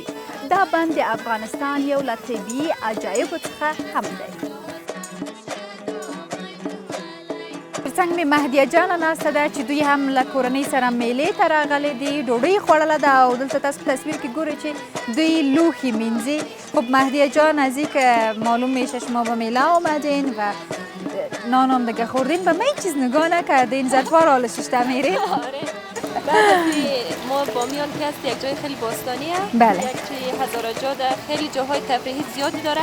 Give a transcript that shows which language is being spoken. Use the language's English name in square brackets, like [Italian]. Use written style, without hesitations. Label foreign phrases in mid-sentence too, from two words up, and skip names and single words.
[Pashto] دا بند د افغانستان یو له طبیعي عجایبو څخه هم دی. څنګ مې مهدیه جانه ناسته ده چې دوی هم له کورنۍ سره میلې ته راغلي دي، ډوډۍ خوړله ده او دلته تاسو په تصویر کې ګورئ چې دوی لوښي مینځي. [Persian] خب مهدیه جان از این که معلوم میشه شما به میله آمدین و نان هم دیگه خوردین و ما هیچ چیز نگاه نکردین، ظرفا را حالش ششته میرین. بعد ما بامیان که هست یک جای خیلی باستانیه، بله. یک هزارجا ده، خیلی جاهای تفریحی زیادی داره.